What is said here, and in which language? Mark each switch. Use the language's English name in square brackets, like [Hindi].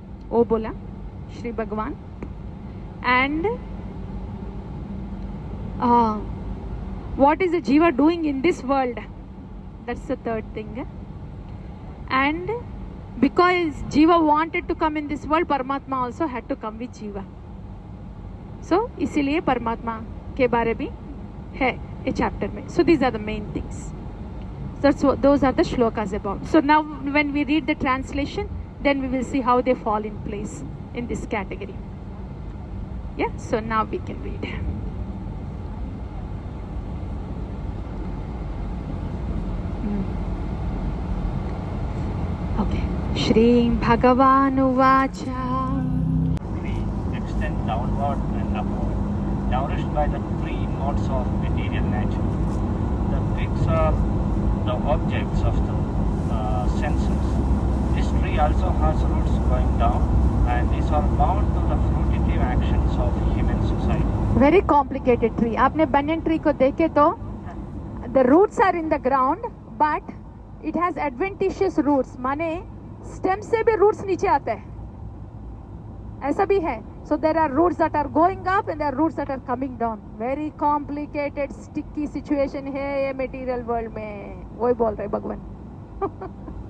[Hindi] O bola [English] Shri Bhagavan. And what is the jiva doing in this world? That's the third thing. And because jiva wanted to come in this world, Paramatma also had to come with jiva. [Hindi] So इसीलिए परमात्मा के बारे में है ये chapter में. [English] So these are the main things. Those are the shlokas about. So now when we read the translation, then we will see how they fall in place in this category. Yeah, so now we can read. Okay. [Sanskrit] Shri Bhagavan Uvacha. [English] Tree extend downward and upward, nourished by the three modes of material nature. The twigs are the objects of the senses. This tree also has roots going down, and these are bound to the fruitive actions of human society. Very complicated tree. [Hindi] आपने [English] banyan tree [Hindi] को देखे तो [English] the roots are in the ground, but it has adventitious roots. [Hindi] माने stem से भी roots नीचे आते हैं. ऐसा भी है. [English] So there are roots that are going up and there are roots that are coming down. Very complicated, sticky situation [Hindi] है ये [English] material world [Hindi] में. वही बोल रहे भगवान.